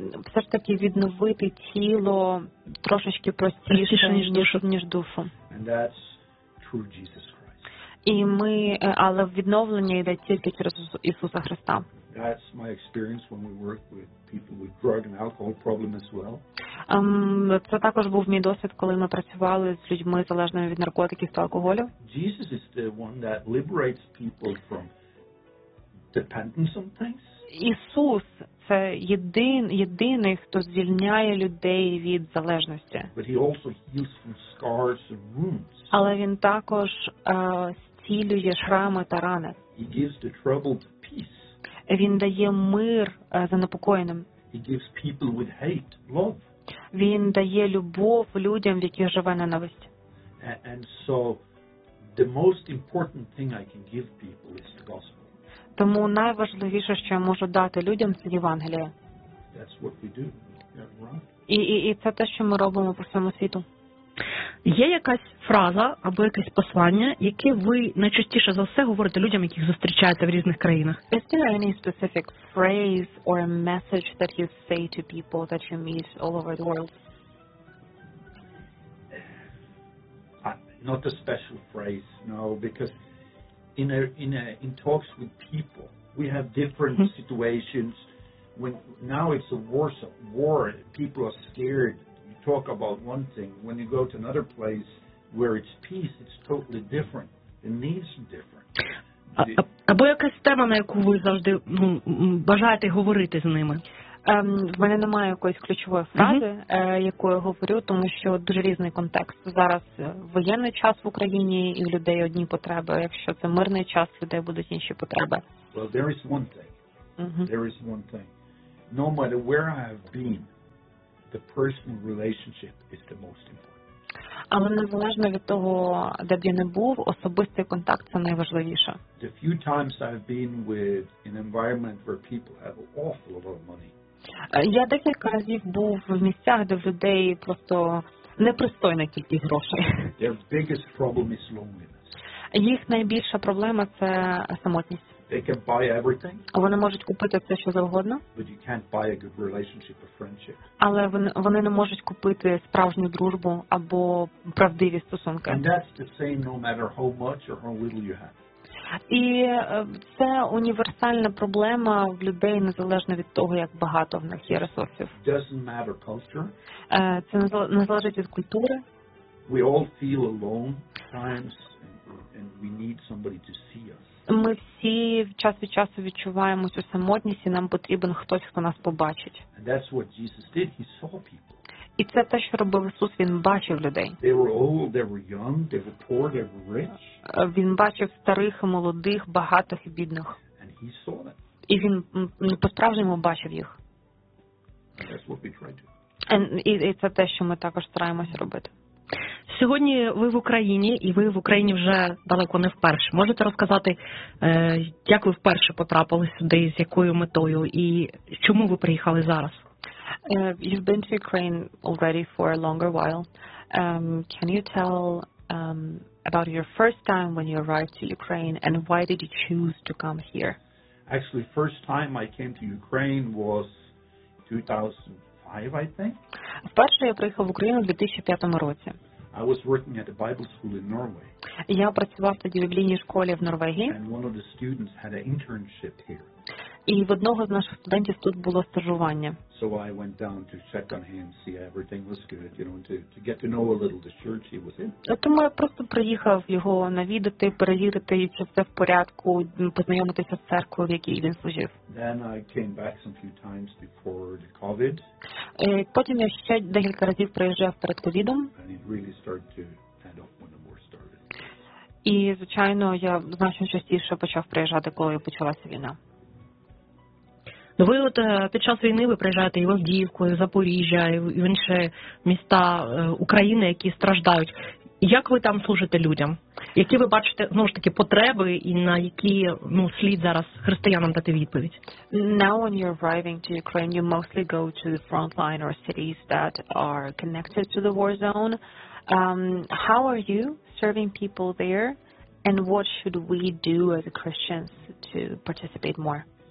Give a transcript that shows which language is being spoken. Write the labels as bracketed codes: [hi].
[uk] Все ж таки відновити тіло трошечки простіше, ніж душу. [en] And that's through Jesus Christ. [uk] І ми, але відновлення йде тільки через Ісуса Христа. [en] That's my experience when we work with people with drug and alcohol problem as well. [uk] Це також був мій досвід, коли ми працювали з людьми залежними від наркотиків та алкоголю. [en] Jesus is the one that liberates people from dependence on things. [uk] Ісус – це єдиний, хто звільняє людей від залежності. [en] But he also heals from scars and wounds. [uk] Але він також зцілює шрами та рани. [en] He gives the troubled peace. [uk] Він дає мир занепокоєним. [en] He gives people with hate love. [uk] Він дає любов людям, в яких живе ненависть. [en] And so the most important thing I can give people is the gospel. [uk] Тому найважливіше, що я можу дати людям, це Євангеліє. [en] That's what we do. [uk] І це те, що ми робимо по всьому світу. Є якась фраза або якесь послання, яке ви найчастіше за все говорите людям, яких зустрічаєте в різних країнах? [en] Is there any specific phrase or a message that you say to people that you meet all over the world? Not a special phrase, no, because in talks with people we have different situations. When now it's a war, people are scared. You talk about one thing, when you go to another place where it's peace, it's totally different. The needs are different. [uk] Або якась тема, на яку ви завжди бажаєте говорити з ними? В мене немає якоїсь ключової фрази, яку я говорю, тому що дуже різний контекст. Зараз воєнний час в Україні, і в людей одні потреби. Якщо це мирний час, в людей будуть інші потреби. [en] Well, there is one thing. There is one thing. No matter where I have been, the personal relationship is the most important. [uk] Але незалежно від того, де б я не був, особистий контакт – це найважливіше. [en] The few times I've been with an environment where people have an awful lot of money. [uk] Я декілька разів був в місцях, де в людей просто непристойна кількість грошей. [en] Their biggest problem is loneliness. [uk] Їх найбільша проблема – це самотність. [en] They can buy everything. [uk] Вони можуть купити все, що завгодно. [en] But you can't buy a good relationship or friendship. [uk] Але вони не можуть купити справжню дружбу або правдиві стосунки. [en] And that's the same no matter how much or how little you have. [uk] І це універсальна проблема в людей, незалежно від того, як багато в них є ресурсів. [en] Doesn't matter culture. [uk] Це не залежить від культури. [en] We all feel alone times and we need somebody to see us. [uk] Ми всі час від часу відчуваємо цю самотність, і нам потрібен хтось, хто нас побачить. [en] And that's what Jesus did. He saw people. [uk] І це те, що робив Ісус, він бачив людей. [en] They were old, they were young, they were poor, they were rich. [uk] Він бачив старих і молодих, багатих і бідних. [en] And he saw them. [uk] І він по-справжньому бачив їх. [en] And that's what we try to. [uk] І це те, що ми також стараємося робити. Сьогодні ви в Україні, і ви в Україні вже далеко не вперше. Можете розказати, як ви вперше потрапили сюди, з якою метою, і чому ви приїхали зараз? [en] You've been to Ukraine already for a longer while. Can you tell about your first time when you arrived to Ukraine, and why did you choose to come here? Actually, first time I came to Ukraine was 2005, I think. [uk] Вперше я приїхав в Україну в 2005 році. [en] I was working at a Bible school in Norway. [uk] Я працював тоді в біблійній школі в Норвегії. [en] And one of the students had an internship here. [uk] І в одного з наших студентів тут було стажування. [en] So I went down to check on him, see everything was good, you know, to get to know a little the church he was in. [uk] Тому я просто приїхав його навідати, перевірити, чи все в порядку, познайомитися з церквою, в якій він служив. [en] Then I came back some few times before the COVID. [uk] Потім я ще декілька разів приїжджав перед ковідом. [en] And it really started to end up when the war started. [uk] І, звичайно, я значно частіше почав приїжджати, коли почалася війна. Ви от під час війни ви приїжджаєте і в Авдіївку, і в Запоріжжя, і в інші міста України, які страждають. Як ви там служите людям? Які ви бачите, знову ж таки, потреби і на які, ну, слід зараз християнам дати відповідь? [en] Now when you're arriving to Ukraine, you mostly go to the front line or cities that are connected to the war zone. How are you serving people there, and what should we do as Christians to participate more?